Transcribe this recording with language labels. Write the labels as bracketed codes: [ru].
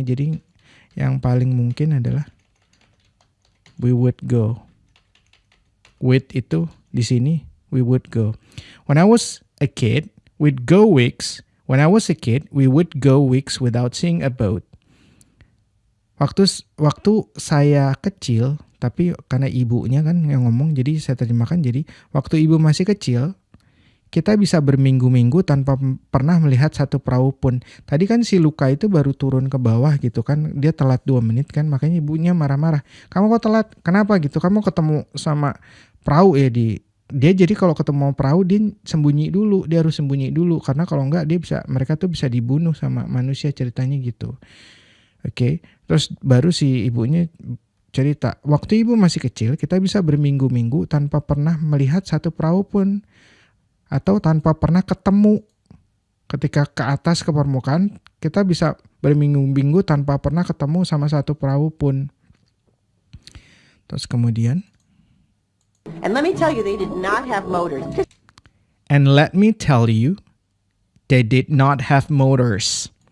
[id] Jadi yang paling mungkin adalah [en] we would go. With [id] itu di sini [en] we would go. When I was a kid, we'd go weeks. When I was a kid, we would go weeks without seeing a boat. [id] Waktu saya kecil, tapi karena ibunya kan yang ngomong, jadi saya terjemahkan. Jadi waktu ibu masih kecil, kita bisa berminggu-minggu tanpa pernah melihat satu perahu pun. Tadi kan si Luka itu baru turun ke bawah gitu kan, dia telat 2 menit kan, makanya ibunya marah-marah. Kamu kok telat? Kenapa gitu? Kamu ketemu sama perahu ya dia jadi kalau ketemu perahu dia sembunyi dulu, dia harus sembunyi dulu karena kalau enggak mereka tuh bisa dibunuh sama manusia, ceritanya gitu. Oke. Terus baru si ibunya cerita, waktu ibu masih kecil kita bisa berminggu-minggu tanpa pernah melihat satu perahu pun, atau tanpa pernah ketemu. Ketika ke atas ke permukaan, kita bisa berminggu-minggu tanpa pernah ketemu sama satu perahu pun. Terus kemudian, [en] And let me tell you, they did not have motors. and let me tell you, they did not have motors.